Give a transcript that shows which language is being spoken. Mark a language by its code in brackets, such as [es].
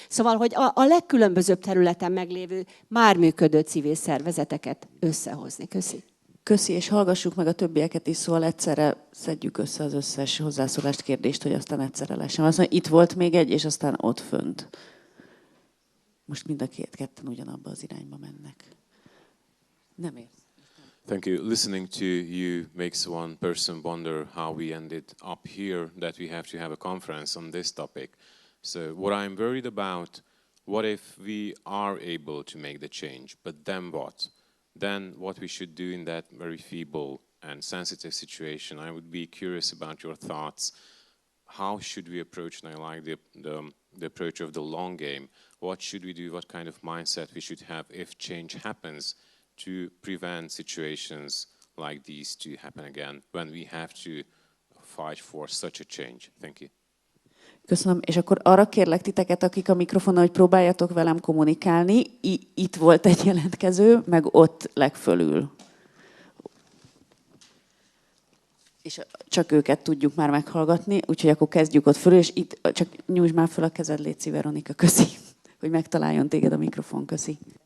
[hu] Szóval, hogy a legkülönbözőbb területen meglévő, már működő civil szervezeteket összehozni. Köszi. Köszi, és hallgassuk meg a többieket is, szóval egyszerre szedjük össze az összes hozzászólást, kérdést, hogy aztán egyszerre lessen. Azt mondja, itt volt még egy, és aztán ott fönt. Most mind a ketten ugyanabba az irányba mennek. Nem érsz. [en] Thank you. Listening to you makes one person wonder how we ended up here, that we have to have a conference on this topic. So what I'm worried about, what if we are able to make the change, but then what? Then what we should do in that very feeble and sensitive situation. I would be curious about your thoughts. How should we approach, and I like the approach of the long game. What should we do, what kind of mindset we should have if change happens, to prevent situations like these to happen again when we have to fight for such a change. Thank you. [hu] Köszönöm. És akkor arra kérlek titeket, akik a mikrofonon, hogy próbáljatok velem kommunikálni. Itt volt egy jelentkező, meg ott legfölül. És csak őket tudjuk már meghallgatni, úgyhogy akkor kezdjük ott föl, és itt csak nyújtsd már föl a kezed, létszi, Veronika, köszi, hogy megtaláljon téged a mikrofon, köszi.